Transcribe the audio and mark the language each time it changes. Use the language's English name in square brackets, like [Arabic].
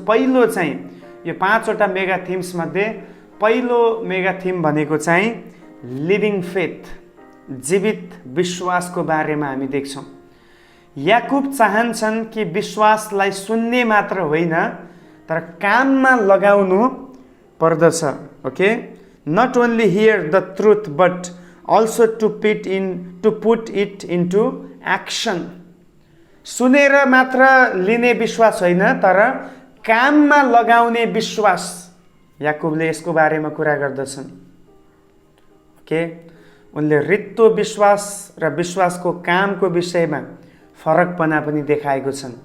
[Nepali] पहिलो चाहिँ यो 5वटा मेगा थिम्समध्ये पहिलो मेगा थिम भनेको चाहिँ लिभिङ फेथ, जीवित विश्वासको बारेमा हामी देख्छौँ। याकुब चाहन्छन् कि विश्वासलाई सुन्ने मात्र होइन तर काममा लगाउनु पर्दछ। [English] Okay, not only hear the truth but also to put it into action. [Nepali] सुनेर मात्र लिने विश्वास होइन तर काममा लगाउने विश्वास, याकुबले यसको बारेमा कुरा गर्दछन्। ओके, उनले रित्तो विश्वास र विश्वासको कामको विषयमा फरकपना पनि देखाएको छन्।